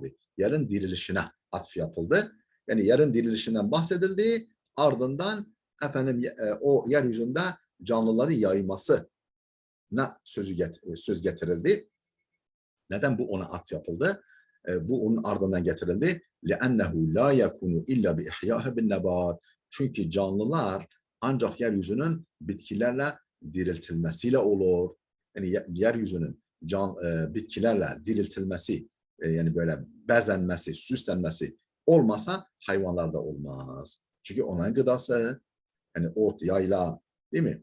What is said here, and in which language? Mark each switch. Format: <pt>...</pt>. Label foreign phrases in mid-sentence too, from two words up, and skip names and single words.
<tr>Yerin dirilişine atf yapıldı. Yani yerin dirilişinden bahsedildi. Ardından efendim o yeryüzünde canlıların yayılması söz getirildi. Neden bu ona atf yapıldı? Bu onun ardından getirildi.</tr> <ar>لِأَنَّهُ لَا يَكُونُ إِلَّا بِإِحْيَاهَ بِالنَّبَاتِ.</ar> <tr>Çünkü canlılar ancak yeryüzünün bitkilerle diriltilmesiyle olur. Yani yeryüzünün bitkilerle diriltilmesi, yani böyle bezenmesi, süslenmesi olmasa hayvanlarda olmaz. Çünkü onların gıdası, yani ot, yayla, değil mi?</tr>